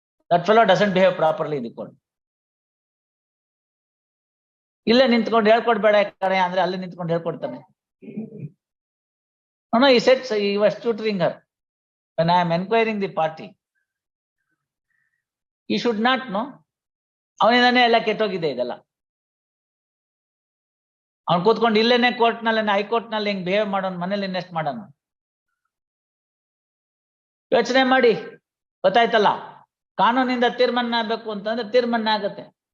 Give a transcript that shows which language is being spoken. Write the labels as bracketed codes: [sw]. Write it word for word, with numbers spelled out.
[en] That fellow doesn't behave properly in the court. [kn] ಇಲ್ಲೇ ನಿಂತ್ಕೊಂಡು ಹೇಳ್ಕೊಡ್ಬೇಡ ಕಣೆ ಅಂದ್ರೆ ಅಲ್ಲೇ ನಿಂತ್ಕೊಂಡು ಹೇಳ್ಕೊಡ್ತಾನೆ. [en] No, no, he said, so he was tutoring her. When I am enquiring the party, he should not know. [kn] ಅವನಿಂದಾನೇ ಎಲ್ಲ ಕೆಟ್ಟೋಗಿದೆ ಇದೆಲ್ಲ. ಅವ್ನು ಕೂತ್ಕೊಂಡು ಇಲ್ಲೇನೆ ಕೋರ್ಟ್ನಲ್ಲಿ, ಹೈಕೋರ್ಟ್ನಲ್ಲಿ ಹಿಂಗ್ ಬಿಹೇವ್ ಮಾಡೋನ್, ಮನೇಲಿ ಇನ್ನೆಸ್ಟ್ ಮಾಡೋನು. ಯೋಚನೆ ಮಾಡಿ, ಗೊತ್ತಾಯ್ತಲ್ಲ. ಕಾನೂನಿಂದ ತೀರ್ಮಾನ ಆಗ್ಬೇಕು ಅಂತಂದ್ರೆ ತೀರ್ಮಾನ ಆಗತ್ತೆ.